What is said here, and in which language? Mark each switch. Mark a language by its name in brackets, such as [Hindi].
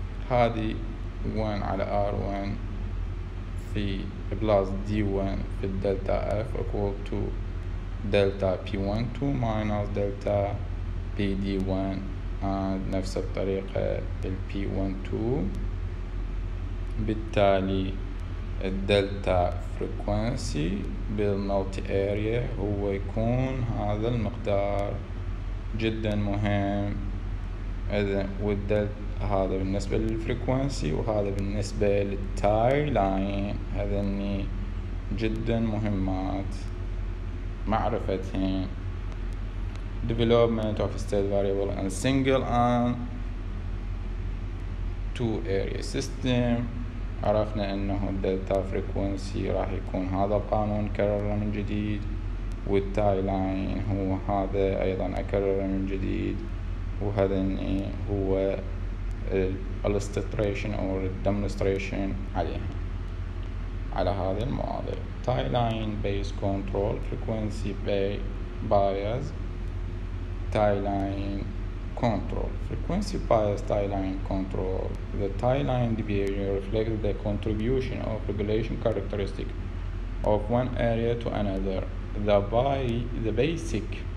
[English] هذه 1 على R1 في plus D1 في الدلتا F equal to delta P12 minus delta PD1 [Arabic] نفس الطريقة [English] P12. [Arabic] بالتالي الدلتا فريكوانسي بالمالتي اريا هو يكون هذا المقدار جدا مهم. إذا هذا بالنسبة للفريكوانسي وهذا بالنسبة للتاي لاين، هذني جدا مهمات معرفتهن. [English] development of state variable and single and two area system. [Arabic] عرفنا انه الدلتا فريكونسي راح يكون هذا القانون كرره من جديد، والتاي لاين هو هذا ايضا اكرره من جديد، وهذا هو illustration او demonstration على هذه المواضيع. [English] tie line based control frequency bias tie line control. Frequency bias tie line control. The tie line deviation reflects the contribution of regulation characteristic of one area to another. The basic